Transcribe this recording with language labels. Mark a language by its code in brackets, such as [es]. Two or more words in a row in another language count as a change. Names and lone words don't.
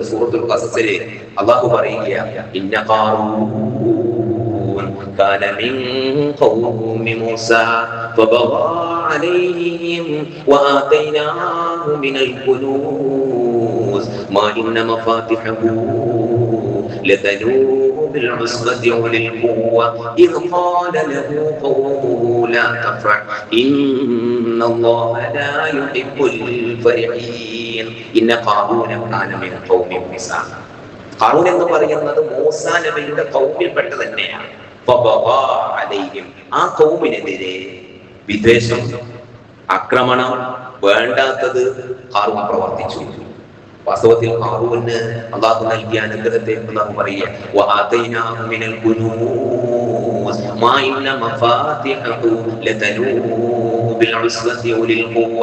[ml] സൂറത്തുൽ ഖസസിൽ അല്ലാഹു പറയുകയാണ്, [ar] إن قارون كان من قوم موسى فبغى عليهم وآتيناه من الكنوز ما إن مفاتحه لتنوء بالعصبة أولي القوة إذ قال له قومه لا تفرح إن الله لا يحب الفرحين إن قارون كان من قوم موسى. [ml] ഖാറൂൻ എന്ന് പറയുന്നത് മൂസാ നബിയുടെ ഖൗമിൽപ്പെട്ട തന്നെയാണ്. [ar] فبغى عليهم, [ml] ആ ഖൗമിനെതിരെ വിദ്വേഷം, ആക്രമണം, വേണ്ടാത്തത് ഖാറൂൻ പ്രവർത്തിച്ചു. വാസ്തവത്തിൽ ഖാറൂന് അല്ലാഹു നൽകിയ അനുഗ്രഹത്തെ അല്ലാഹു പറയുക, [ar] وآتيناه من الكنوز ما إن مفاتحه لتنوء بالعصبة أولي القوة.